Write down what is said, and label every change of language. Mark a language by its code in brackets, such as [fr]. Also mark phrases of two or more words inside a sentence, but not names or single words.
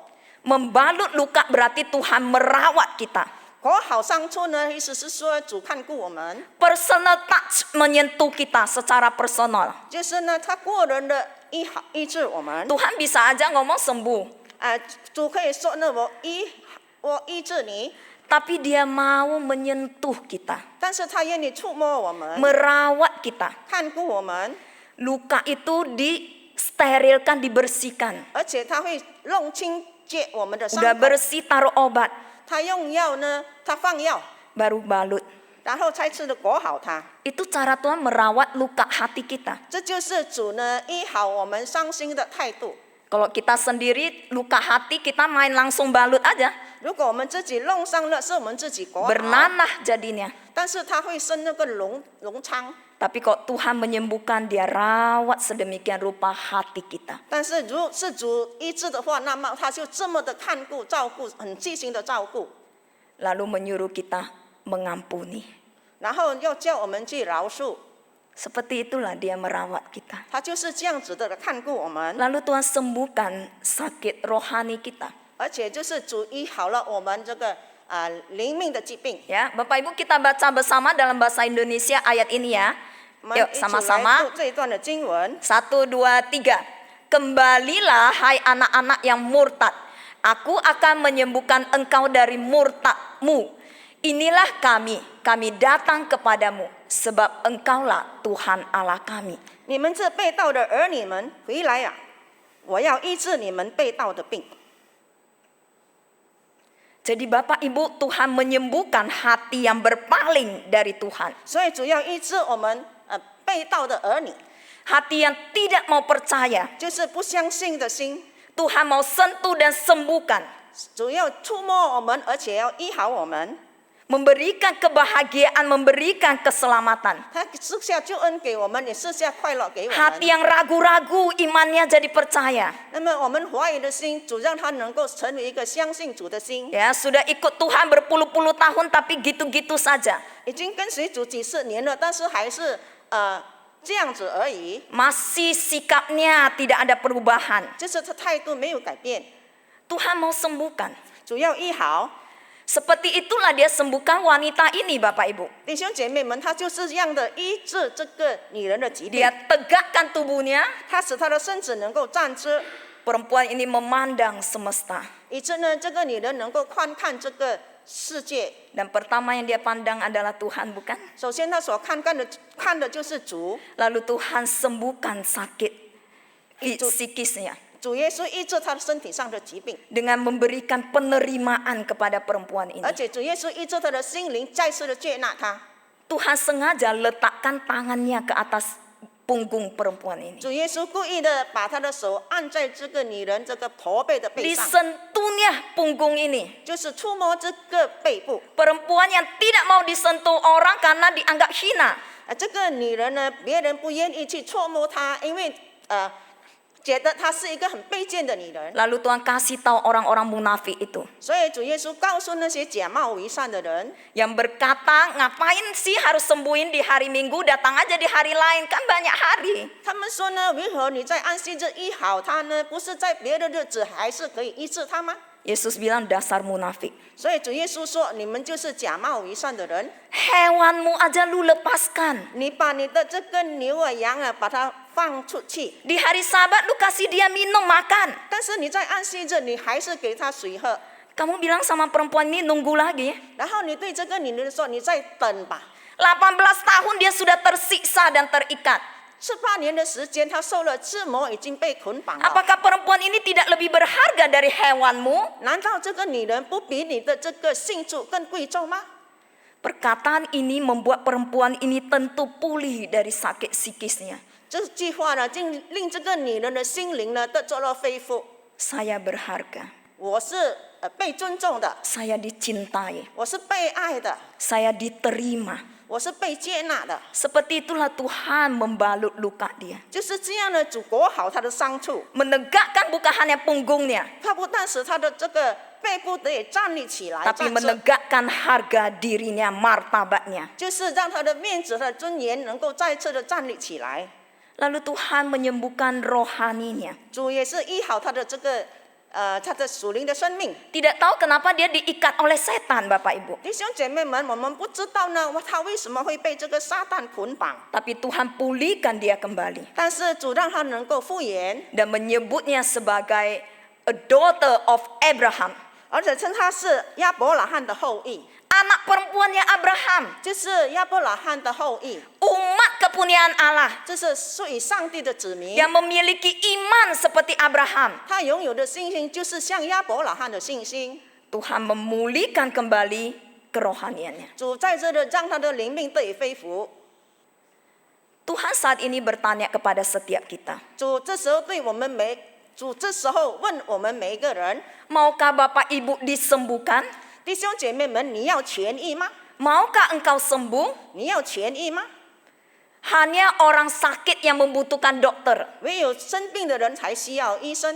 [id] Membalut luka berarti Tuhan merawat kita. [zh] 裹好伤处呢，意思是说主看顾我们， [en] Personal touch [id] menyentuh kita secara personal. [zh] 就是呢他个人的医治我们。 [id] Tuhan bisa aja ngomong sembuh, [zh] 主可以说呢我医治你， [id] tapi dia mau menyentuh kita, [zh] 但是他愿意触摸我们， [id] merawat kita. [zh] 看顾我们， [id] Luka itu disterilkan, dibersihkan. [zh] 而且他会弄清洁我们的伤 [id] Udah [zh] 口。 [id] bersih taruh obat, [zh] 他用药呢，他放药， [id] baru balut. [zh] 然后再次的裹好它。 [id] Itu cara Tuhan merawat luka hati kita. [zh] 这就是主呢医好我们伤心的态度。 [id] Kalau kita sendiri luka hati, kita main langsung balut aja. [zh] 如果我们自己弄伤了，是我们自己裹好， [id] Bernanah jadinya. [zh] 但是它会生那个脓疮。 [id] Tapi kok Tuhan menyembuhkan, dia rawat sedemikian rupa hati kita. [zh] 但是如是主医治的话，那么他就这么的看顾、照顾，很细心的照顾， [id] Lalu menyuruh kita mengampuni. [zh] 然后要叫我们去饶恕。 [id] Seperti itulah dia merawat kita. [zh] 他就是这样子的看顾我们， [id] Lalu Tuhan sembuhkan sakit rohani kita. [zh] 而且就是主医好了我们这个灵命的疾病。 [id] Ya, Bapak Ibu kita baca bersama dalam bahasa Indonesia ayat ini ya. [zh] 我们 [id] Yuk [zh] 一起来 [id] sama-sama. [zh] 读这一段的经文。 [id] 1, 2, 3. Kembalilah hai anak-anak yang murtad. Aku akan menyembuhkan engkau dari murtadmu. Inilah kami datang kepadamu. Sebab engkaulah Tuhan Allah kami. [zh] 你们这被盗的儿女们，回来呀！我要医治你们被盗的病。 [id] Jadi Bapak Ibu, Tuhan menyembuhkan hati yang berpaling dari Tuhan. [zh] 所以主要医治我们被盗的儿女， [id] Hati yang tidak mau percaya. [zh] 就是不相信的心。 [id] Tuhan mau sentuh dan sembuhkan. [zh] 主要触摸我们，而且要医好我们。 [id] Memberikan kebahagiaan, memberikan keselamatan. [zh] 他赐下救恩给我们，也赐下快乐给我 [id] Hati [zh] 们。 [id] yang ragu-ragu imannya jadi percaya. [zh] 那么我们怀疑的心，主让他能够成为一个相信主的心。 [id] Ya, sudah ikut Tuhan berpuluh-puluh tahun tapi gitu-gitu saja. [zh] 已经跟随主几十年了，但是还是这样子而已， [id] Masih sikapnya tidak ada perubahan. [zh] 就是他态度没有改变。 [id] Tuhan mau sembuhkan. [zh] 主要医好 [id] Seperti itulah dia sembuhkan wanita ini Bapak Ibu. [zh] 弟兄姐妹们，他就是这样的医治这个女人的疾病 [id] Dia，tegakkan tubuhnya. [zh] 他使她的身子能够站直， [id] Perempuan ini memandang semesta. [zh] 以致呢，这个女人能够观看这个世界。 [id] Dan pertama yang dia pandang adalah Tuhan, bukan? [zh] 首先，他所看的就是主， [id] Lalu Tuhan sembuhkan sakit psikisnya [zh] 主耶稣医治她的身体上的疾病， [id] dengan memberikan penerimaan kepada perempuan ini. [zh] 而且主耶稣医治她的心灵，再次的接纳她。 [id] Tuhan sengaja letakkan tangannya ke atas punggung perempuan ini. [zh] 主耶稣故意的把他的手按在这个女人这个驼背的背上， [id] Disentuhnya punggung ini. [zh] 就是触摸这个背部。 [id] Perempuan yang tidak mau disentuh orang karena dianggap hina. [zh] 这个女人呢，别人不愿意去触摸她，因为觉得她是一个很卑贱的女人。 [id] Lalu Tuhan kasih tahu orang-orang munafik itu [zh] 所以主耶稣告诉那些假冒为善的人， [id] yang berkata, ngapain sih harus sembuhin di hari Minggu, datang aja di hari lain, kan banyak hari. [zh] 他们说呢，为何你在安息日医好她呢？不是在别的日子还是可以医治她吗？ [id] Yesus bilang dasar munafik. [zh] 所以主耶稣说，你们就是假冒为善的人， [id] Hewanmu aja lu lepaskan. [zh] 你把你的这个牛啊羊啊，把它放出去， [id] Di hari Sabat lu kasih dia minum makan. [zh] 但是你在安息日你还是给他水喝， [id] Kamu bilang sama perempuan ini nunggu lagi. [zh] 然后你对这个女人说，你再等吧。 [id] 18 tahun dia sudah tersiksa dan terikat. [zh] 18 年的时间，他受了折磨，已经被捆绑了。 [id] Apakah perempuan ini tidak lebih berharga dari hewanmu? [zh] 难道这个女人不比你的这个信主更贵重吗？ [id] Perkataan ini membuat perempuan ini tentu pulih dari sakit psikisnya. [zh] 这句话呢，竟令这个女人的心灵呢得着了恢复。 [id] Saya berharga. [zh] 我是被尊重的， [id] Saya dicintai. [zh] 我是被爱的， [id] Saya diterima. [zh] 我是被接纳的。 [id] Seperti itulah Tuhan membalut luka dia. [zh] 就是这样的，主裹好他的伤处， [id] Menegakkan bukan hanya punggungnya, [zh] 他不但使他的这个背部得以站立起来， [id] tapi [zh] 站直， [id] menegakkan harga dirinya, martabatnya. [zh] 就是让他的面子、他的尊严能够再次的站立起来。 [id] Lalu Tuhan menyembuhkan rohaninya. [zh] 主也是医好他的这个他的属灵的生命。 [id] Tidak tahu kenapa dia diikat oleh setan, Bapak Ibu. [zh] 弟兄姐妹们，我们不知道呢，他为什么会被这个撒旦捆绑？ [id] Tapi Tuhan pulihkan dia kembali [zh] 但是主让他能够复原， [id] dan menyebutnya sebagai [en] a daughter of Abraham. [zh] 而且称他是亚伯拉罕的后裔， [id] Anak perempuannya Abraham. [zh] 就是亚伯拉罕的后裔， [id] Umat kepunyaan Allah [zh] 这是属于上帝的子民。 [id] yang memiliki iman seperti Abraham. [zh] 他拥有的信心就是像亚伯拉罕的信心。 [id] Tuhan memulihkan kembali kerohaniannya. [zh] 主在这里让他的灵命得以恢复。 [id] Tuhan saat ini bertanya kepada setiap kita. [zh] 主这时候主这时候问我们每一个人， [id] Maukah Bapak Ibu disembuhkan? [zh] 弟兄姐妹们，你要痊愈吗？ [id] Maukah engkau sembuh? [zh] 你要痊愈吗？ [id] Hanya orang sakit yang membutuhkan dokter. [zh] 唯有生病的人才需要医生。